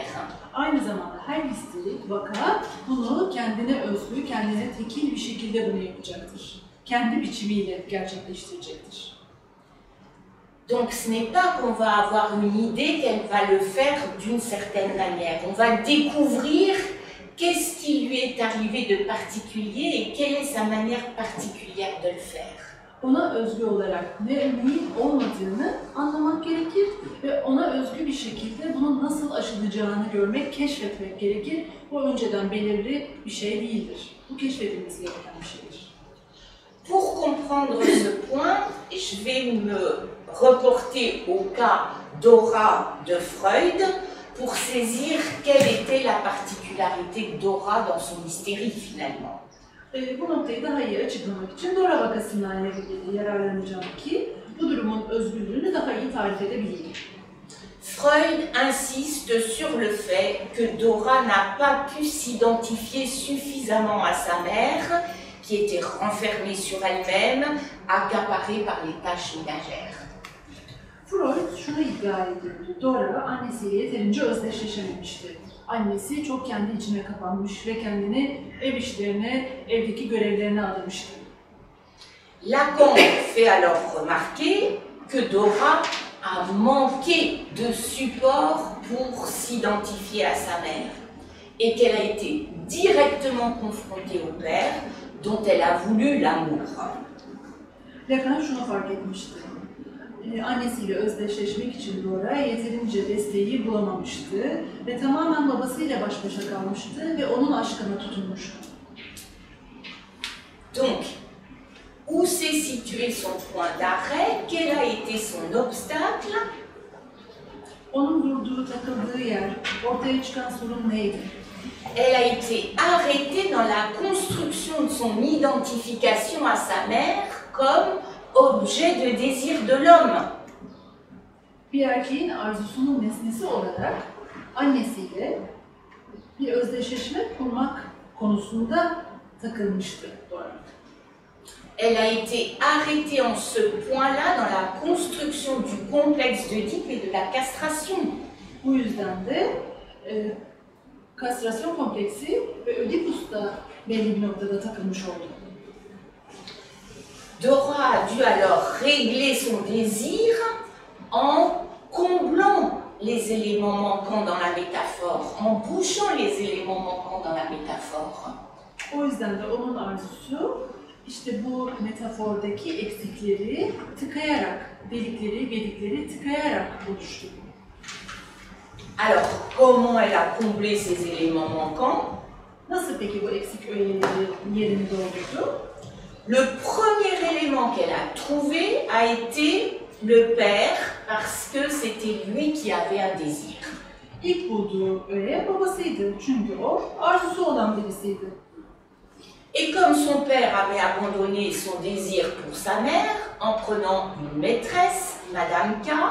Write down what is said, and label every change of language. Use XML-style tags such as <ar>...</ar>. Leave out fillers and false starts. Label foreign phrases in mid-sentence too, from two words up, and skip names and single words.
<tr>Aynı zamanda her histerik vaka bunu kendine özgü, kendine tekil bir şekilde bunu yapacaktır. Kendi biçimiyle gerçekleştirecektir.</tr> <fr>Donc ce n'est pas qu'on va avoir une idée qu'elle va le faire d'une certaine manière. On va découvrir qu'est-ce qui lui est arrivé de particulier et quelle est sa manière particulière de le faire.</fr> <tr>Ona özgü olarak neyin olmadığını anlamak gerekir ve ona özgü bir şekilde bunun nasıl aşılacağını görmek, keşfetmek gerekir. Bu önceden belirli bir şey değildir. Bu keşfedilmesi gereken bir şeydir.</tr> <fr>Pour comprendre ce point, je vais me reporter au cas Dora de Freud pour saisir quelle était la particularité de Dora dans son hystérie finalement.</fr> <tr>Bu noktayı daha iyi açıklamak için Dora vakasından yararlanacağım ki bu durumun özgürlüğünü daha iyi tarif edebileyim.</tr> <fr>Freud insiste sur le fait que Dora n'a pas pu s'identifier suffisamment à sa mère, qui était renfermée sur elle-même, accaparée par les tâches ménagères.</fr> <tr>Freud şunu iddia ediyordu. Dora annesiyle yeterince özdeşleşememişti. Annesi çok kendi içine kapanmış ve kendini ev işlerine, evdeki görevlerine adamıştı.</tr> <fr>Lacan fait alors remarquer que Dora a manqué de support pour s'identifier à sa mère et qu'elle a été directement confrontée au père dont elle a voulu l'amour.</fr> <tr>Lacan şunu fark etmişti. Annesiyle özdeşleşmek için Dora yeterince desteği bulamamıştı ve tamamen babasıyla baş başa kalmıştı ve onun aşkına tutunmuştu.</tr> <fr>Donc, où s'est situé son point d'arrêt? Quel a été son obstacle?</fr> <tr>Onun durduğu, takıldığı yer, ortaya çıkan sorun neydi?</tr> <fr>Elle a été arrêtée dans la construction de son identification à sa mère comme objet de désir de l'homme.</fr> <tr>Bir erkeğin arzusunun nesnesi olarak annesiyle bir özdeşleşme kurmak konusunda takılmıştı Dora.</tr> <fr>Elle a été arrêtée en ce point-là dans la construction du complexe d'Oedipe et de la castration.</fr> <tr>Bu yüzden de kastrasyon kompleksi ve Ödipus'ta belli bir noktada takılmış oldu.</tr> <fr>Dora a dû alors régler son désir en comblant les éléments manquants dans la métaphore, en bouchant les éléments manquants dans la métaphore.</fr> <tr>O yüzden de onun arzusu işte bu metafordaki eksikleri tıkayarak, delikleri, gedikleri tıkayarak oluştu.</tr> <fr>Alors, comment elle a comblé ces éléments manquants?</fr> <tr>Nasıl peki bu eksik öğeleri yerini doldurdu?</tr> <fr>Le premier élément qu'elle a trouvé a été le père, parce que c'était lui qui avait un désir.</fr> <tr>İlk bulduğu öğe babasıydı çünkü o arzusu olan birisiydi.</tr> <fr>Et comme son père avait abandonné son désir pour sa mère en prenant une maîtresse, Madame K,</fr>